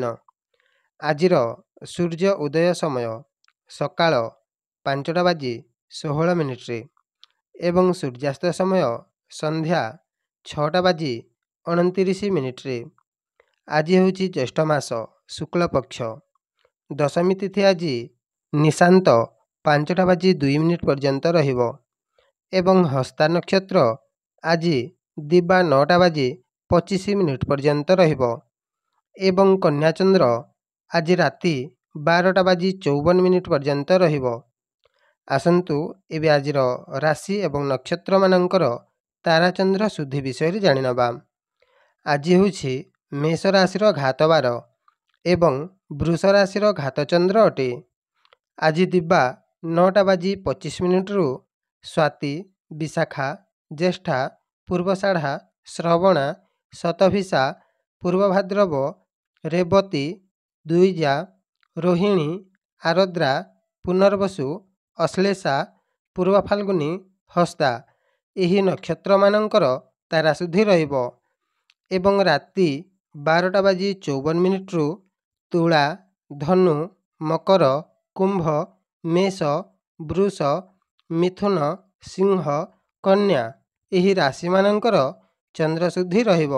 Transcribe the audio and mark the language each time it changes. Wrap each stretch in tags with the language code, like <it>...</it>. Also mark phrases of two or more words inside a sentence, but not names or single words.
<or>ଆଜି ସୂର୍ଯ୍ୟ ଉଦୟ ସମୟ ସକାଳ 5:16 ଏବଂ ସୂର୍ଯ୍ୟାସ୍ତ ସମୟ ସନ୍ଧ୍ୟା 6:29। ଆଜି ହେଉଛି ଜ୍ୟେଷ୍ଠ ମାସ ଶୁକ୍ଳ ପକ୍ଷ। ଦଶମୀ ତିଥି ଆଜି ନିଶାନ୍ତ 5:02 ପର୍ଯ୍ୟନ୍ତ ରହିବ ଏବଂ ହସ୍ତା ନକ୍ଷତ୍ର ଆଜି ଦିବା 9:25 ପର୍ଯ୍ୟନ୍ତ ରହିବ ଏବଂ କନ୍ୟା ଚନ୍ଦ୍ର ଆଜି ରାତି 12:54 ପର୍ଯ୍ୟନ୍ତ ରହିବ। ଆସନ୍ତୁ ଏବେ ଆଜି ରାଶି ଏବଂ ନକ୍ଷତ୍ର ମାନଙ୍କର ତାରାଚନ୍ଦ୍ର ଶୁଦ୍ଧି ବିଷୟ ଜାଣି ନେବା। ଆଜି ହେଉଛି ମେଷ ରାଶି ଘାତବାର ଏବଂ ବୃଷ ରାଶି ଘାତଚନ୍ଦ୍ର ଅଟେ। ଆଜି ଦିବା 9:25 ରୁ ସ୍ୱାତି ବିଶାଖା ଜ୍ୟେଷ୍ଠା ପୂର୍ବଷାଢ଼ା ଶ୍ରବଣା ଶତଭିଷା ପୂର୍ବଭାଦ୍ରବ ରେବତୀ ଦ୍ୱିଜା ରୋହିଣୀ ଆର୍ଦ୍ରା ପୁନର୍ବସୁ ଅଶ୍ଳେଷା ପୂର୍ବ ଫାଲ୍ଗୁନୀ ହସ୍ତା ଏହି ନକ୍ଷତ୍ର ମାନଙ୍କର ତାରା ଶୁଦ୍ଧି ରହିବ ଏବଂ ରାତି 12:54 ରୁ ତୁଳା ଧନୁ ମକର କୁମ୍ଭ ମେଷ ବୃଷ ମିଥୁନ ସିଂହ କନ୍ୟା ଏହି ରାଶି ମାନଙ୍କର ଚନ୍ଦ୍ର ଶୁଦ୍ଧି ରହିବ।</or>